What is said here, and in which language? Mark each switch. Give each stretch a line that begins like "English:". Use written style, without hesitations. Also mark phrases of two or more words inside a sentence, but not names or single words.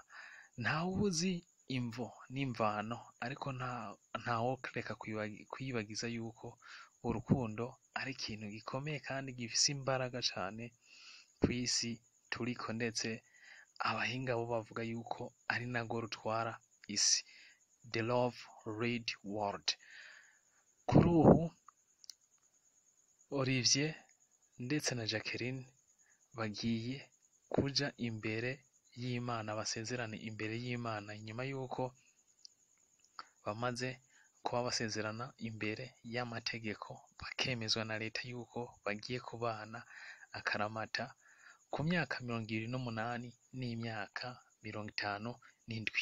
Rundi: Ntawuzi imvo n'imvano, ariko ntawokureka kwibagiza yuko urukundo ari ikintu gikomeye kandi gifise imbaraga cane kw'isi turiko, ndetse abahinga bo bavuga yuko ari narwo rutwara isi,
English: the love lead world.
Rundi: Kuri ubu Olivier ndetse na Jacqueline bagiye kuja imbere y'Imana, basezerane imbere y'Imana inyuma yuko bamaze kuba basezerana imbere y'amategeko, bakemezwa na leta yuko bagiye kubana akaramata ku myaka 28 n'imyaka 57.